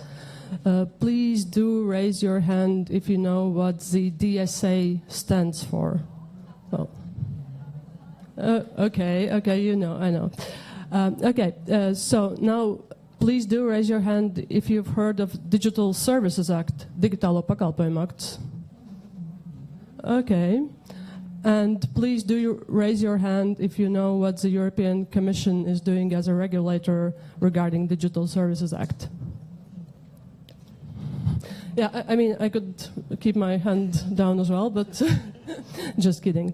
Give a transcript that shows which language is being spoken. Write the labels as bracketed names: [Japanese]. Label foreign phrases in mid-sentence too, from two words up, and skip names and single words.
[English] Please do raise your hand if you know what the DSA stands for. Oh. Okay, you know, I know. So now please do raise your hand if you've heard of Digital Services Act, [Latvian] Digitālo pakalpojumu akts. [English] Okay. And please do raise your hand if you know what the European Commission is doing as a regulator regarding Digital Services Act. Yeah, I mean, I could keep my hand down as well, but just kidding.